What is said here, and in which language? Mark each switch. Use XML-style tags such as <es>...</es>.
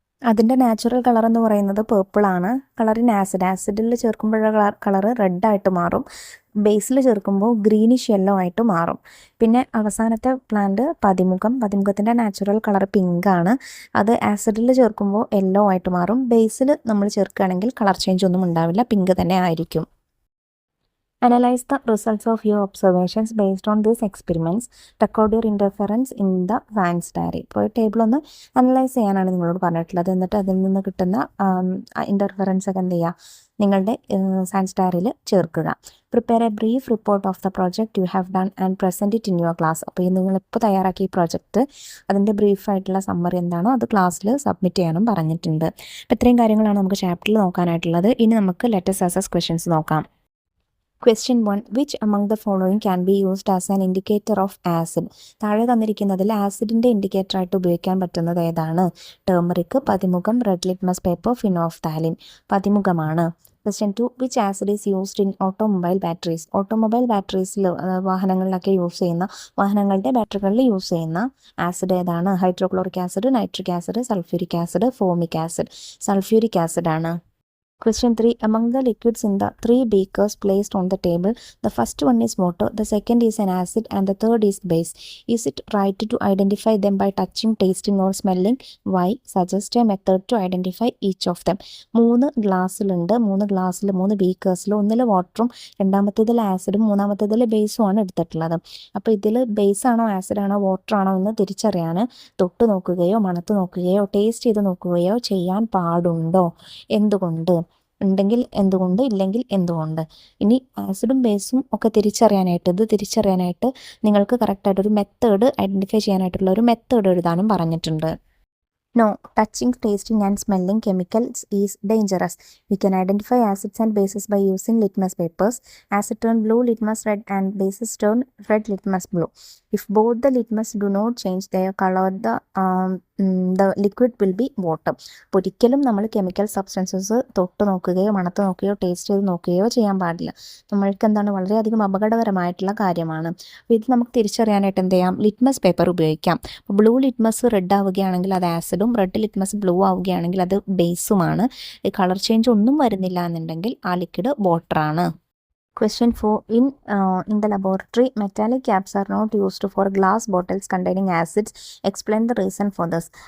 <ml>അതിൻ്റെ natural colour എന്ന് പറയുന്നത് പേർപ്പിളാണ്. കളറിൻ ആസിഡിൽ ചേർക്കുമ്പോഴുള്ള കളർ റെഡായിട്ട് മാറും. ബേസിൽ ചേർക്കുമ്പോൾ ഗ്രീനിഷ് യെല്ലോ ആയിട്ട് മാറും. പിന്നെ അവസാനത്തെ പ്ലാന്റ് പതിമുഖത്തിൻ്റെ നാച്ചുറൽ കളർ പിങ്ക് ആണ്. അത് ആസിഡിൽ ചേർക്കുമ്പോൾ യെല്ലോ ആയിട്ട് മാറും. ബേസിൽ നമ്മൾ ചേർക്കുകയാണെങ്കിൽ കളർ ചേഞ്ച് ഒന്നും ഉണ്ടാവില്ല, പിങ്ക് തന്നെ ആയിരിക്കും.</ml> <en>Analyze the results of your observations based on these experiments. Record your interference in the science diary.</en> <ml>ഇപ്പോൾ ടേബിൾ ഒന്ന് അനലൈസ് ചെയ്യാനാണ് നിങ്ങളോട് പറഞ്ഞിട്ടുള്ളത്. എന്നിട്ട് അതിൽ നിന്ന് കിട്ടുന്ന ഇൻ്റർഫറൻസ് ഒക്കെ എന്ത് ചെയ്യുക, നിങ്ങളുടെ സയൻസ് ഡയറിയിൽ ചേർക്കുക.</ml> <en>Prepare a brief report of the project you have done and present it in your class.</en> <ml>അപ്പോൾ നിങ്ങളിപ്പോൾ തയ്യാറാക്കിയ ഈ പ്രോജക്റ്റ്, അതിൻ്റെ ബ്രീഫായിട്ടുള്ള സമ്മറി എന്താണോ അത് ക്ലാസ്സിൽ സബ്മിറ്റ് ചെയ്യാനും പറഞ്ഞിട്ടുണ്ട്. അപ്പോൾ ഇത്രയും കാര്യങ്ങളാണ് നമുക്ക് ചാപ്റ്ററിൽ നോക്കാനായിട്ടുള്ളത്. ഇനി നമുക്ക്</ml> <en>let's ask questions</en> <ml>നോക്കാം.</ml> <en>Question 1. Which among the following can be used as an indicator of acid?</en> <ml>താഴെ തന്നിരിക്കുന്നതിൽ ആസിഡിൻ്റെ ഇൻഡിക്കേറ്റർ ആയിട്ട് ഉപയോഗിക്കാൻ പറ്റുന്നത് ഏതാണ്? Turmeric, പതിമുഖം, red litmus paper, phenolphthalein.</ml> <en>പതിമുഖമാണ്. Question 2. Which acid is used in automobile batteries?</en> <ml>Automobile ബാറ്ററീസിൽ, വാഹനങ്ങളിലൊക്കെ use ചെയ്യുന്ന, വാഹനങ്ങളുടെ ബാറ്ററികളിൽ use ചെയ്യുന്ന ആസിഡ് ഏതാണ്? Hydrochloric acid, nitric acid, sulphuric acid, formic acid. Sulphuric acid ആണ്.</ml> <en>Question 3. Among the liquids in the 3 beakers placed on the table, the first one is water, the second is an acid, and the third is base. Is it right to identify them by touching, tasting, or smelling? Why? Suggest a method to identify each of them.</en> <ml>3 ഗ്ലാസ്സിലുണ്ട്. 3 ബീക്കേഴ്സിൽ ഒന്നിൽ വാട്ടറും രണ്ടാമത്തേതിൽ ആസിഡും മൂന്നാമത്തേതിൽ ബേസും ആണ് എടുത്തിട്ടുള്ളത്. അപ്പോൾ ഇതിൽ base ആണോ ആസിഡാണോ water ആണോ എന്ന് തിരിച്ചറിയാൻ തൊട്ട് നോക്കുകയോ മണത്ത് നോക്കുകയോ ടേസ്റ്റ് ചെയ്ത് നോക്കുകയോ ചെയ്യാൻ പാടുണ്ടോ? എന്തുകൊണ്ട്? ഉണ്ടെങ്കിൽ എന്തുകൊണ്ട്, ഇല്ലെങ്കിൽ എന്തുകൊണ്ട്? ഇനി ആസിഡും ബേസും ഒക്കെ തിരിച്ചറിയാനായിട്ട് നിങ്ങൾക്ക് കറക്റ്റായിട്ടൊരു മെത്തേഡ് ഐഡൻറ്റിഫൈ ചെയ്യാനായിട്ടുള്ള ഒരു മെത്തേഡ് എഴുതാനും പറഞ്ഞിട്ടുണ്ട്.</ml> <en>No, touching, tasting and smelling chemicals is dangerous. We can identify acids and bases by using litmus papers. Acid turn blue litmus red and bases turn red litmus blue. If both the litmus do not change their color, the liquid will be water.</en> <ml>ഒരിക്കലും നമ്മൾ chemical substances തൊട്ട് നോക്കുകയോ മണത്ത് നോക്കുകയോ taste ചെയ്ത് നോക്കുകയോ ചെയ്യാൻ പാടില്ല. നമ്മൾക്ക് എന്താണ് വളരെയധികം അപകടകരമായിട്ടുള്ള കാര്യമാണ്. അപ്പോൾ ഇത് നമുക്ക് തിരിച്ചറിയാനായിട്ട് എന്ത് ചെയ്യാം? ലിറ്റ്മസ് പേപ്പർ ഉപയോഗിക്കാം. ബ്ലൂ ലിറ്റ്മസ് റെഡ് ആവുകയാണെങ്കിൽ അത് ആസിഡും, റെഡ് ലിറ്റ്മസ് ബ്ലൂ ആവുകയാണെങ്കിൽ അത് ബേസുമാണ്. കളർ ചേഞ്ച് ഒന്നും വരുന്നില്ല എന്നുണ്ടെങ്കിൽ ആ liquid വാട്ടറാണ്.</ml> <en>Question 4. In the laboratory, metallic caps are not used for glass bottles containing acids. Explain the reason for this.</en>